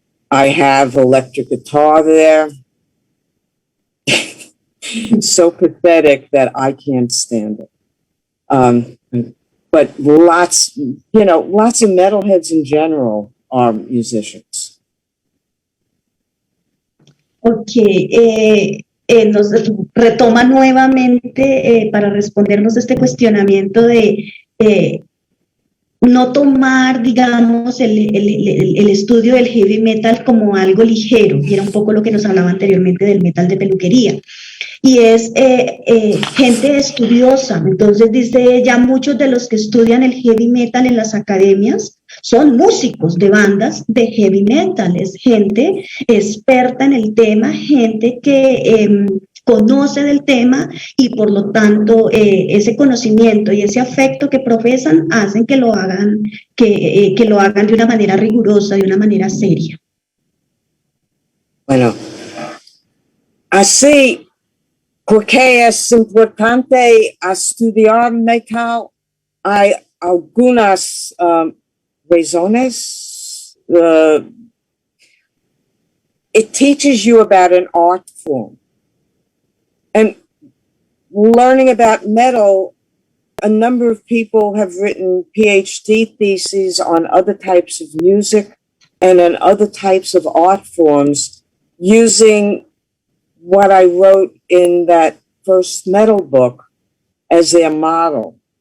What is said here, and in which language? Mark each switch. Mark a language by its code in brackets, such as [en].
[en] I have electric guitar there. So pathetic that I can't stand it. But lots of metalheads in general are musicians. [es] Okay, nos retoma nuevamente para respondernos este cuestionamiento de no tomar, digamos, el estudio del heavy metal como algo ligero, y era un poco lo que nos hablaba anteriormente del metal de peluquería. y es gente estudiosa. Entonces dice ella, muchos de los que estudian el heavy metal en las academias son músicos de bandas de heavy metal, es gente experta en el tema, gente que conoce del tema y por lo tanto ese conocimiento y ese afecto que profesan hacen que lo hagan, que lo hagan de una manera rigurosa, de una manera seria. Bueno, así, porque es importante estudiar metal, hay algunas razones. [en] It teaches you about an art form. And learning about metal, a number of people have written PhD theses on other types of music and on other types of art forms using what I wrote in that first metal book as their model.